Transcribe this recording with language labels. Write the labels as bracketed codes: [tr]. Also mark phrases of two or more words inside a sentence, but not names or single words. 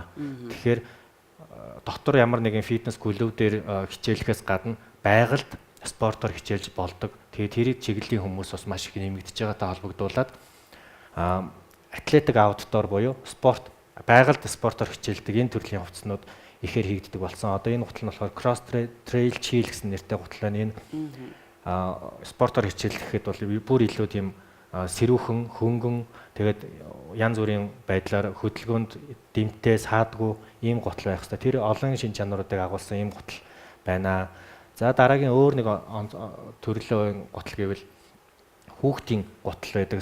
[mn] Тэгэхээр дотор ямар нэгэн фитнес клуб дээр хичээлэхээс гадна байгальд спортоор хичээлж болдог. Тэгээд тэрийг чиглэлийн хүмүүс бас маш их нэмэгдэж байгаатай холбогдуулаад [en] athletic outdoor [mn] буюу спорт байгальд спортоор хичээлдэг энэ төрлийн хувцснууд ихээр хийгддэг болсон. Одоо энэ гутал нь болохоор cross trail chill гэсэн нэртэй гутал байна. Энэ спортоор хичээлэхэд бол бүр илүү тийм сэрүүхэн, хөнгөн тэгээд янз бүрийн байдлаар хөдөлгөөнд дэмтэй, саадгүй ийм гутал байх хэрэгтэй. Тэр олон шин чанаруудыг агуулсан ийм гутал байна. За дараагийн өөр нэг төрлийн гутал гэвэл хүүхдийн гутал байдаг.